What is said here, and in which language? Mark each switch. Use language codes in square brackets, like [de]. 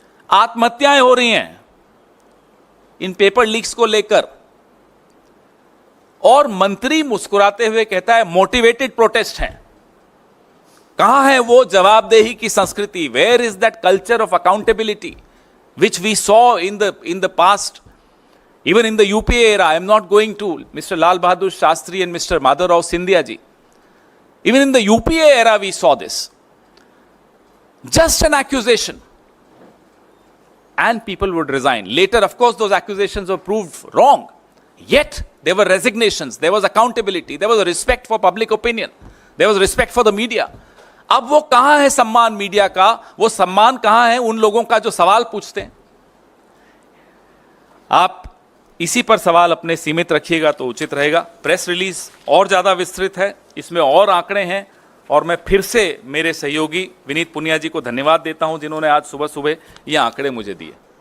[hi] आत्महत्याएं हो रही हैं इन पेपर लीक्स को लेकर, और मंत्री मुस्कुराते हुए कहता है मोटिवेटेड प्रोटेस्ट है। कहां है वो जवाबदेही की संस्कृति? [en] Where is that culture of accountability which we saw in the past? Even in the UPA era, I am not going to Mr. Lal Bahadur Shastri and Mr. Madhavrao Sindhya ji. Even in the UPA era, we saw this. Just an accusation. And people would resign. Later, of course, those accusations were proved wrong. Yet, there were resignations, there was accountability, there was a respect for public opinion, there was respect for the media. [hi] अब वो कहां है सम्मान media का, वो सम्मान कहां है उन लोगों का जो सवाल पूछते हैं? आप इसी पर सवाल अपने सीमित रखिएगा तो उचित रहेगा। प्रेस रिलीज और ज्यादा विस्तृत है, इसमें और आंकड़े हैं, और मैं फिर से मेरे सहयोगी विनीत पुनिया जी को धन्यवाद देता हूं जिन्होंने आज सुबह सुबह ये आंकड़े मुझे दिए।